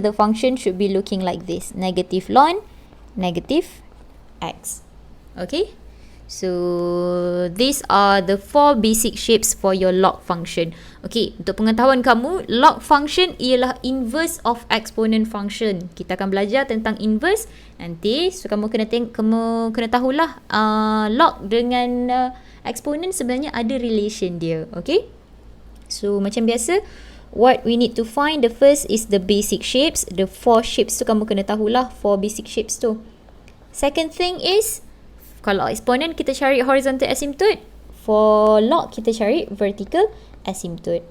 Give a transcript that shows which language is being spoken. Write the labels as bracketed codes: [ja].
[en] The function should be looking like this. Negative ln, negative x. Okay, so these are the 4 basic shapes for your log function. [ms] Okay, untuk pengetahuan kamu, log function ialah [en] inverse of exponent function. [ms] Kita akan belajar tentang inverse nanti. So kamu kena tahulah log dengan exponent sebenarnya ada relation dia. [en] Okay, so [ms] macam biasa, [en] what we need to find, the first is the basic shapes. The 4 shapes [ms] tu kamu kena tahulah, [en] 4 basic shapes tu. Second thing is, kalau exponent kita cari horizontal asymptote, for log kita cari vertical asymptote.